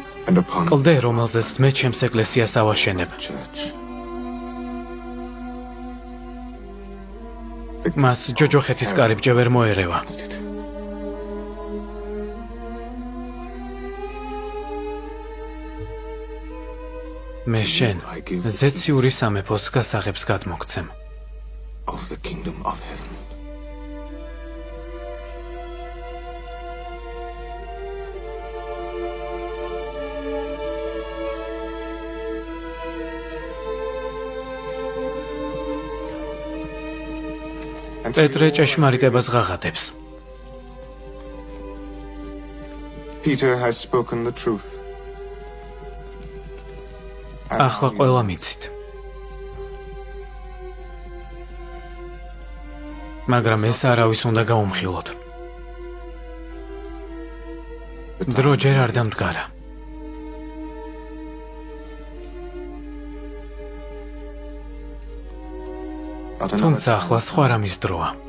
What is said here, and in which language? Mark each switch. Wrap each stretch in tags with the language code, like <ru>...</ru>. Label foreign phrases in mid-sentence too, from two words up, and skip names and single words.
<en>and upon</en> <ka>კლდე, რომელზეც მე ჩემს ეკლესიას ავაშენებ.</ka> <en>church.</en> <ka>მას ჯოჯოხეთის კარიბჭე ვერ მოერევა. მე შენ ზეციური სამეფოს გასაღებს გადმოგცემ.</ka> <en>Of the kingdom of heaven.</en> <ka>პეტრე ჭეშმარიტებას ღაღადებს.</ka> <en>Peter has spoken the truth.</en> <ka>ახლა ყველა მიცით. მაგრამ ეს არავის უნდა გაუმხილოთ. დრო ჯერ არ დამდგარა. თუმცა ახლა სხვა რამის დროა.</ka>